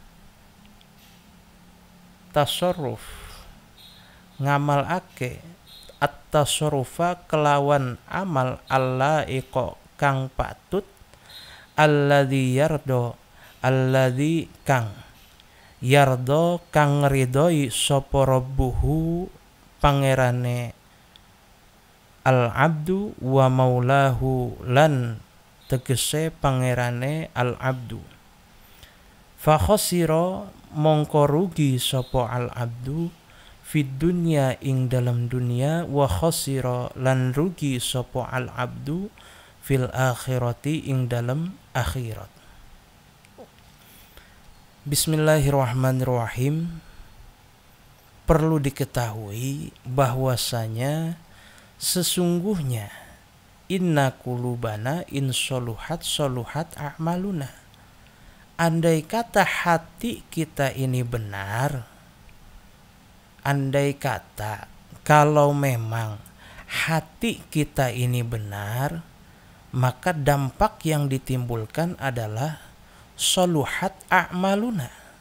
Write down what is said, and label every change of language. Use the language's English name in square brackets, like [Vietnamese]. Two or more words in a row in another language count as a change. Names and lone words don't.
[Javanese] tasarruf ngamal ake at-tasarrufa kelawan amal Allah iko kang patut [Arabic] الذي يرضى الذي [Javanese] kang yardo kang ridhoi sapa rabbuhu pangerane [Arabic] العبد ومولاه [Javanese] lan tegese pangerane [Arabic] العبد. فخسر [Javanese] mongko rugi sapa al abdu [Arabic] في الدنيا [Javanese] ing dalam dunia, wa khosira lan rugi sapa al abdu [Arabic] في الآخرة [Javanese] ing dalam akhirat. [Arabic] بسم الله الرحمن الرحيم. [Indonesian] Perlu diketahui bahwasanya sesungguhnya [Arabic] إن قلوبنا إن صلحت صلحت أعمالنا. [Indonesian] Andai kata hati kita ini benar, andai kata kalau memang hati kita ini benar, maka dampak yang ditimbulkan adalah [Arabic] صلحت أعمالنا.